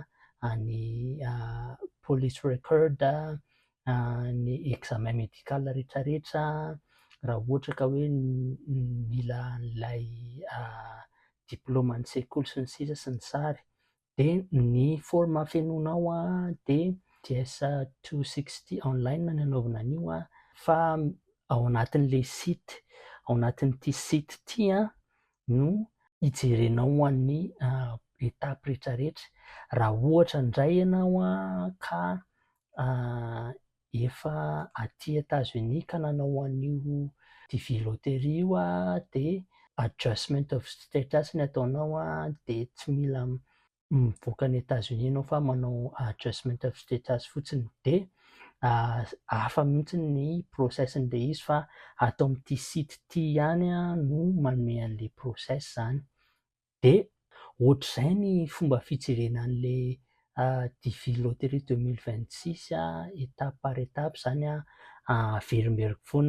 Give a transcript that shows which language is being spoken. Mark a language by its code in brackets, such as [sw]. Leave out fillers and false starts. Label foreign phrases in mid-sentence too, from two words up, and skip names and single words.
[mg] ny [en] police record, [mg] ny [fr] examen médical [mg] rehetrarehetra, raha ohatra ka hoe mila an'ilay diplôme ny sekoly sy ny sisa sy ny sary, de ny forme fenonao de DS 260 online ny anaovana an'io fa ao anatin'le site, ao anatin'ity site ity no hijerenao an'ny étape rehetrarehetra. Raha ohatra indray ianao ka efa aty États-Unis ka nanao an'io TV loterie io de [en] adjustment of status [mg] ny ataonao de tsy mila mivoaka any États-Unis ianao fa manao [en] adjustment of status [mg] fotsiny, de hafa mihitsy ny processin'le izy fa ato amin'ity site ity ihany no manome an'le process zany. De ohatr'izay ny fomba fijerenan'le TV loterie 2026 [fr] étape par étape [mg] zany averimberiko foana